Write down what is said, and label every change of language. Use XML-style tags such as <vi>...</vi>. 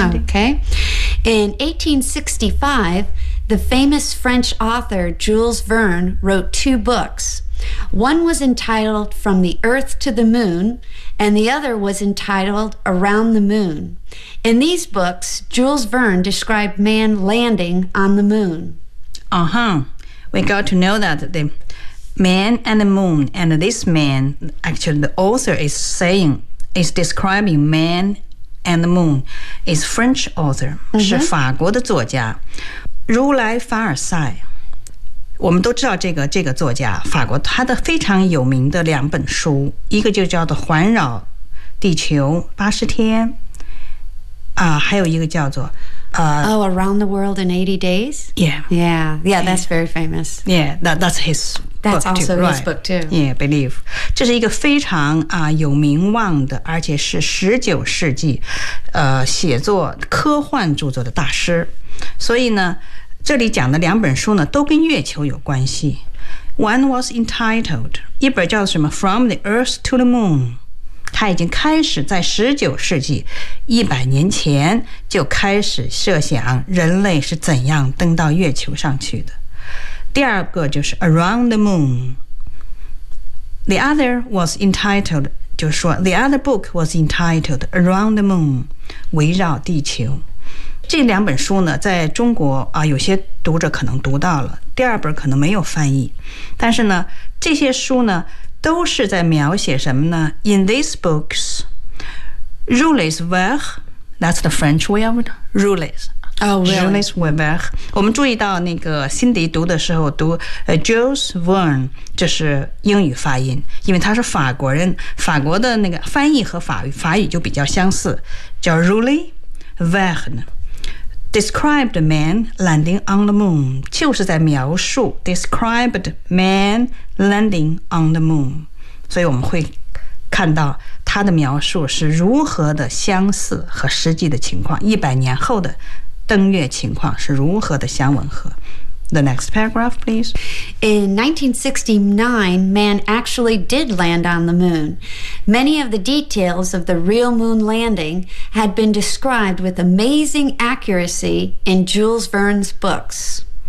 <en>OK In 1865 The famous French author Jules Verne wrote two books One was entitled From the Earth to the Moon And the other was entitled Around the MoonIn these books, Jules Verne described man landing on the moon. Uh-huh. We got to know that the man and the moon, and this man, actually the author is saying, is describing man and the moon, is French author,、 mm-hmm.</en> <zh>是法国的作家。如来凡尔赛我们都知道这个作家，法国，他的非常有名的两本书，一个就叫做《环绕地球80天》，还有一个叫做</zh> <en>Around the World in 80 Days? Yeah. Yeah, yeah, that's very famous. Yeah, that's his book too. That's also too, his book too. Yeah, believe.</en> <zh>这是一个非常有名望的，而且是19世纪写作科幻著作的大师。所以呢，这里讲的两本书呢都跟月球有关系。</zh> <en>One was entitled,</en> <zh>一本叫什么 From the Earth to the Moon,他已经开始在19世纪100年前就开始设想人类是怎样登到月球上去的。第二个就是 Around the Moon.</zh> <en>The other was entitled,</en> <zh>就是说</zh> <en>The other book was entitled Around the Moon,</en> <zh>围绕地球。这两本书呢在中国有些读者可能读到了，第二本可能没有翻译。但是呢这些书呢都是在描写什么呢？</zh> <en>In these books, Jules Verne, that's the French way of it, Jules. Oh, really?</en> <zh>Jules Verne. 我们注意到那个辛迪读的时候读 Jules Verne, 这是英语发音，因为他是法国人，法国的那个翻译和法语就比较相似，叫 Jules Verne.</zh> <en>Described man landing on the moon,</en> <zh>就是在描述</zh> <en>described man landing on the moon.</en> <zh>所以我们会看到他的描述是如何的相似和实际的情况，一百年后的登月情况是如何的相吻合。</zh> <en>The next paragraph, please. In 1969, man actually did land on the moon. Many of the details of the real moon landing had been described with amazing accuracy in Jules Verne's books.</en>